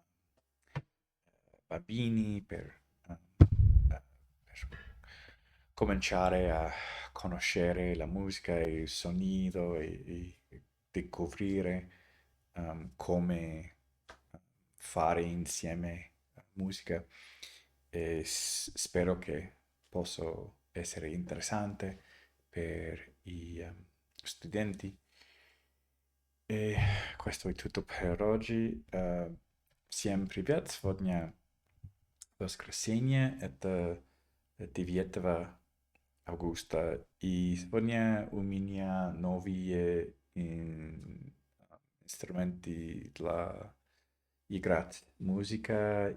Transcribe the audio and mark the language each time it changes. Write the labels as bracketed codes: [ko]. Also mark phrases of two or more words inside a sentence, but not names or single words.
[it] bambini, per cominciare a conoscere la musica e il sonido e scoprire come fare insieme musica e spero che possa essere interessante per i studenti. E questo è tutto per oggi. [ru] Всем привет! Сегодня воскресенье, это 9 августа. И сегодня у меня новые инструменты для играть музыка.